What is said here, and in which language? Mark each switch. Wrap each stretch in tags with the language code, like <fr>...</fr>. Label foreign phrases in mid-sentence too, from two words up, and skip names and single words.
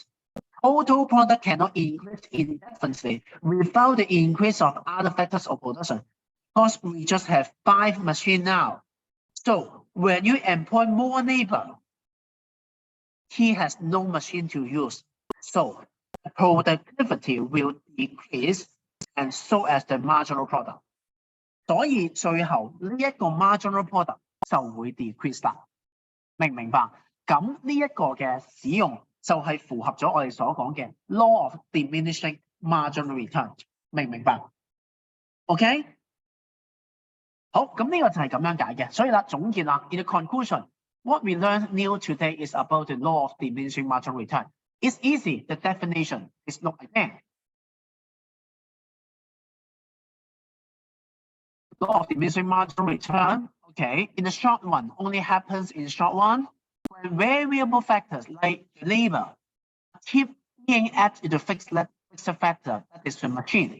<en>Total product cannot increase indefinitely without the increase of other factors of production. Because we just have 5 machines now. So when you employ more labor, he has no machine to use. So the productivity will decrease and so as the marginal product.</en> <yue>所以最後呢一個</yue> <en>marginal product</en> <yue>就會 decrease 啦，明唔明白？咁呢一個嘅使用就係符合咗我哋所講嘅</yue> <en>law of diminishing marginal return，</en> <yue>明唔明白 ？OK， 好，咁呢個就係咁樣解嘅。所以啦，總結啦 ，</yue> <en>in the conclusion, what we learned new today is about the law of diminishing marginal return. It's easy. The definition is look again. Law of diminishing marginal return, okay, in the short run only happens in short run when variable factors like labor, keep being added to the fixed factor, that is the machine.</en>